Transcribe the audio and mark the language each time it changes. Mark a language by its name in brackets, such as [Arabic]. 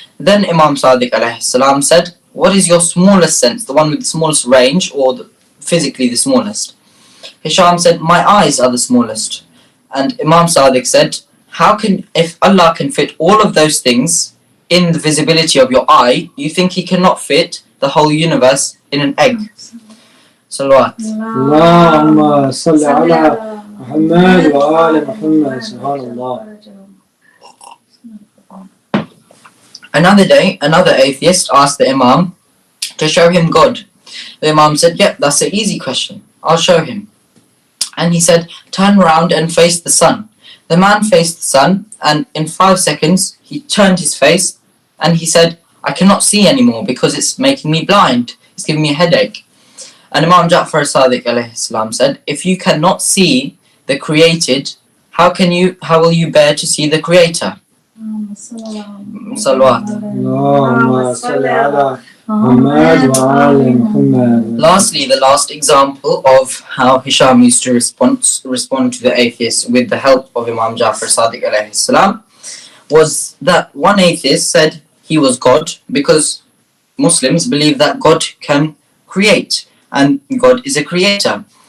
[English] Then Imam Sadiq alayhi salam said, "What is your smallest sense, the one with the smallest range or physically the smallest?" Hisham said, "My eyes are the smallest." And Imam Sadiq said, if Allah can fit all of those things in the visibility of your eye, you think He cannot fit the whole universe in an egg? Salawat. [Arabic] اللهم صل على محمد وآل محمد. [English] Subhanallah. Another day, another atheist asked the Imam to show him God. The Imam said, "Yeah, that's an easy question. I'll show him." And he said, "Turn around and face the sun." The man faced the sun and in 5 seconds he turned his face and he said, "I cannot see anymore because it's making me blind. It's giving me a headache." And Imam Ja'far Sadiq alayhi salam said, "If you cannot see the created, how will you bear to see the creator?" Salawat. [Arabic] اللهم صل على محمد وآل محمد. [English] Lastly, the last example of how Hisham used to respond to the atheists with the help of Imam Ja'far Sadiq alayhi salam was that one atheist said he was God because Muslims believe that God can create and God is a creator.